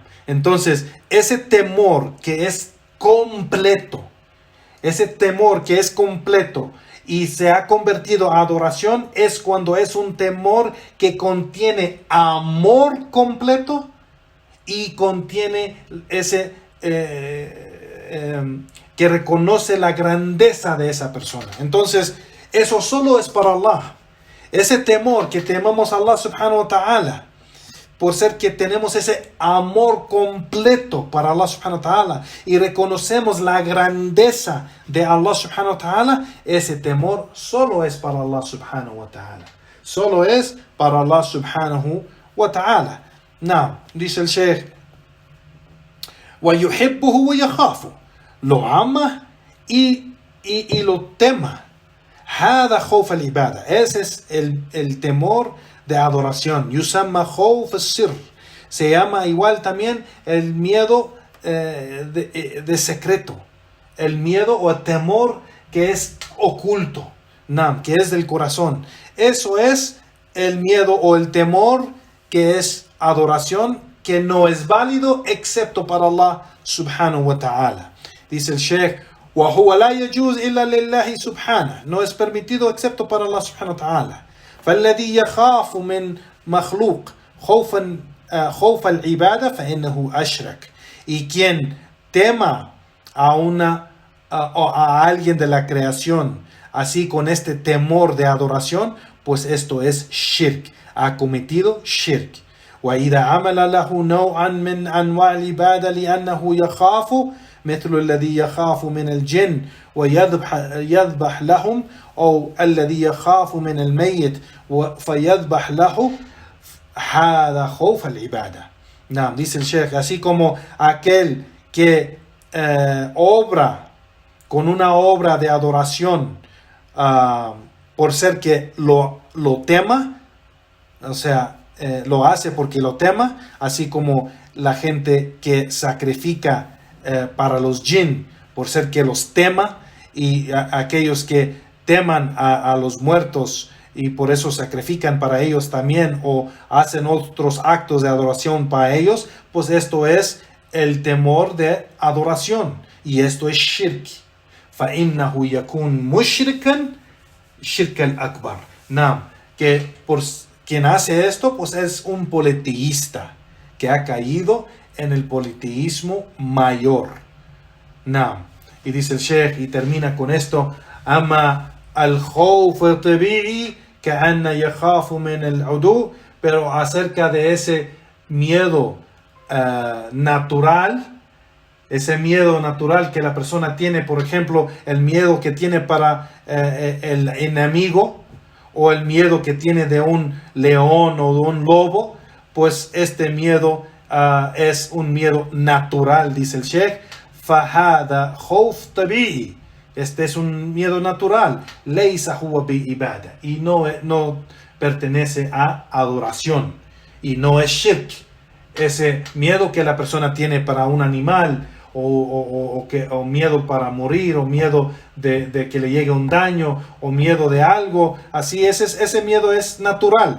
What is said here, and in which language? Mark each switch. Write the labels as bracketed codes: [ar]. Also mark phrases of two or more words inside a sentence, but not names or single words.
[es] Entonces, ese temor que es completo, y se ha convertido a adoración, es cuando es un temor que contiene amor completo y contiene ese que reconoce la grandeza de esa persona. Entonces, eso solo es para Allah. Ese temor que temamos a Allah [ar] سبحانه وتعالى, [es] por ser que tenemos ese amor completo para Allah [ar] سبحانه وتعالى [es] y reconocemos la grandeza de Allah [ar] سبحانه وتعالى, [es] ese temor solo es para Allah [ar] سبحانه وتعالى. [es] Solo es para Allah [ar] سبحانه وتعالى. [es] No, dice el Sheikh: [ar] وَيُحِبُّهُ وَيَخَافُ. [es] Lo ama y lo tema. [ar] هذا خوف العبادة. [es] Ese es el temor de adoración. [ar] يسمى خوف السر. [es] Se llama igual también el miedo de secreto. El miedo o el temor que es oculto. Nam, que es del corazón. Eso es el miedo o el temor que es adoración, que no es válido excepto para Allah [ar] سبحانه وتعالى. [es] Dice el Sheikh: [ar] وَهُوَ لَا يَجُوزْ إِلَّا لِلَّهِ سُبْحَانَهُ. [es] No es permitido excepto para Allah [ar] سبحانه وتعالى. فالذي يخاف من مخلوق خوف العبادة فإنه أشرك. [es] Y quien tema a alguien de la creación así con este temor de adoración, pues esto es shirk, ha cometido shirk. [ar] وإذا عمل له نوعا من أنواع العبادة لأنه يخاف مثل الذي يخاف من الجن ويذبح لهم، أو الذي يخاف من الميت فيذبح له، هذا خوف العبادة. نعم, [es] dice el Sheikh, así como aquel que obra con una obra de adoración por ser que lo tema, o sea, lo hace porque lo tema, así como la gente que sacrifica para los jinn por ser que los tema, y aquellos que teman a los muertos y por eso sacrifican para ellos también o hacen otros actos de adoración para ellos, pues esto es el temor de adoración y esto es shirk. [ar] فَإِنَّهُ يَكُونْ مُشْرِكًا شِرْكَ الْأَكْبَرِ. [es] No, que por quien hace esto pues es un politeísta que ha caído en el politeísmo mayor. No. Y dice el Sheikh, y termina con esto: [ar] أما الخوف طبيعي كأن يخاف من العدو. [es] Pero acerca de ese miedo natural, ese miedo natural que la persona tiene, por ejemplo, el miedo que tiene para el enemigo, o el miedo que tiene de un león o de un lobo, pues este miedo es un miedo natural, dice el Sheikh. [ar] فهذا خوف طبيعي. [es] Este es un miedo natural. [ar] ليس هو بعبادة. [es] Y no pertenece a adoración y no es shirk. Ese miedo que la persona tiene para un animal o miedo para morir o miedo de que le llegue un daño o miedo de algo, así ese miedo es natural.